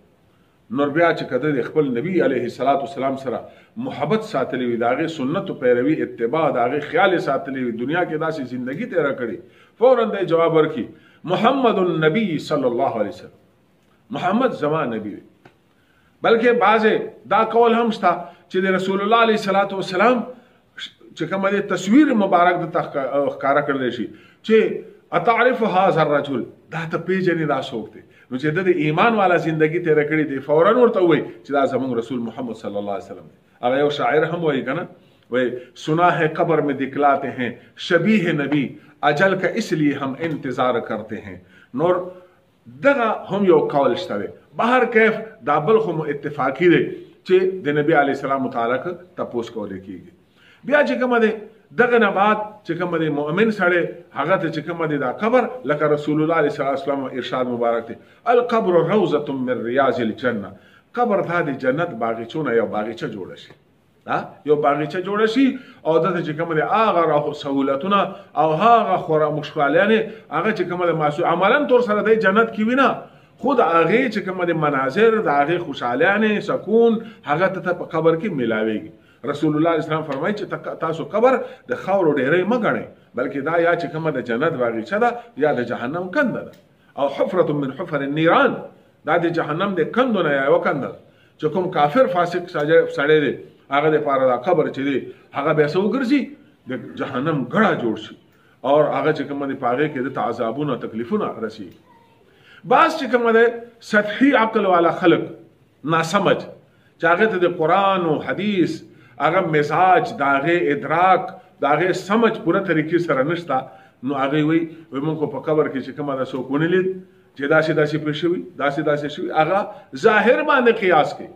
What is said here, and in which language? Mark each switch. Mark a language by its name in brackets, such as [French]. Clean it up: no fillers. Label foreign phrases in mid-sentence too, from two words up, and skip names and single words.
[Pashto] نور بیا چې که د خپل نبي علیه السلام سره محبت ساتلی وي د هغې سنتو پیروي اتباع د هغې خیال یې ساتلی وي دنیا کې داسې زندگی تېره کړې فوراً دی جواب ورکړي محمد النبي صلی الله علیه وسلم محمد زما نبی دی. بلکې بعضې دا قول هم شته چې د رسول الله علیه السلام چې کومه دی تصویر مبارک دته ښکاره کړلی شي چې [Arabic] اتعرف هذا الرجل [Pashto] دا ته پیژنې دا څوک دی. نو چې د ایمان والا زندگی تېره کړې دی فوراً ورته ووایي چې دا زموږ رسول محمد صلی الله علیه وسلم دی. هغه یو شاعر هم وایي که نه وایي [Urdu] سنا ہے قبر میں دکھلاتے ہیں شبیہ نبی اجل کا اس لیے ہم انتظار کرتے ہیں. [Pashto] نور دغه هم یو قول شته دی. بهر کیف دا بل خو اتفاقي دی چې د نبي علیه السلام متعلق تپوس کولی کېږي. بیا چې کومه دی دغه نه بعد چې کومه دی مؤمن سړی هغه ته چې کومه دی دا قبر لکه رسول الله علیه السلام ارشاد مبارک دی [Arabic] القبر روضة من ریاض الجنه. [Pashto] قبر دا د جنت باغچونه یو باغچه جوړه شي یو باغچه جوړه شي او دته چې کومه دی هغه سهولتونه او هغه خورا مشکلانې هغه چې کومه دی معصوم عملا طور سره دی جنت کې وي نه خود هغې چې کومه دی مناظر د هغې خوشحالیانې سکون هغه ته په قبر کې میلاویږي. رسول الله علیه السلام فرمایي چې تاسو قبر د خاورو ډیرۍ مه ګڼئ بلکې دا یا چې کومه د جنت باغچه ده یا د جهنم کنده ده او [Arabic] حفرة من حفر النیران [Pashto] دا د جهنم د کندو نه یوه کنده ده چې کوم کافر فاسق سړی دی هغه دپاره دا قبر چې دی هغه بیا څه وګرځي د جهنم ګړه جوړ شي او هغه چې کومه دی په هغې کې دته عذابونه تکلیفونه رسېږي. بعض چې کومه دی سطحي عقل والا خلق ناسمج چې هغې ته د قرآن و حدیث هغه مزاج د هغې ادراک د هغې سمج پوره طریقې سره نشته نو هغې وایي موږ خو په قبر کې چې کومه ده څوک ونه لید چې داسې داسې پېښ شوي داسې شوي هغه ظاهر باندې قیاس کوي.